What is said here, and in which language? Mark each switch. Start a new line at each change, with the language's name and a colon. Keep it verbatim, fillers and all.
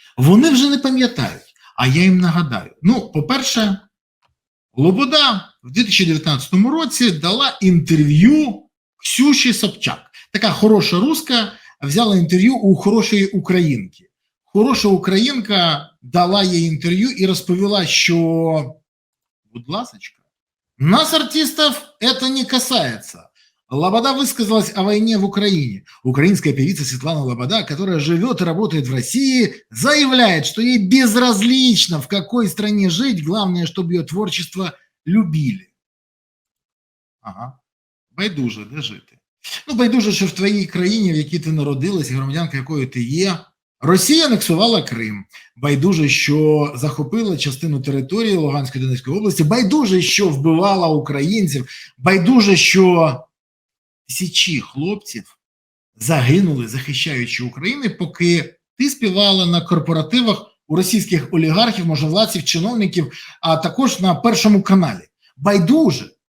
Ukrainian: Вони вже не пам'ятають, а я їм нагадаю. Ну, по-перше, Лобода в дві тисячі дев'ятнадцятому році дала інтерв'ю Ксюші Собчак. Така хороша руска взяла інтерв'ю у хорошої українки. Хороша українка дала їй інтерв'ю і розповіла, що, будь ласочка,
Russian: нас, артистов, это не касается. Лобода высказалась о войне в Украине. Украинская певица Светлана Лобода, которая живет и работает в России, заявляет, что ей безразлично, в какой стране жить, главное, чтобы ее творчество любили.
Ukrainian: Ага. Байдуже, де жити? Ну, байдуже, що в твоїй країні, в якій ти народилась, і громадянка якої ти є, Росія анексувала Крим. Байдуже, що захопила частину території Луганської Донецької області. Байдуже, що вбивала українців. Байдуже, що тисячі хлопців загинули, захищаючи України, поки ти співала на корпоративах у російських олігархів, можновладців, чиновників, а також на Першому каналі. Байдуже.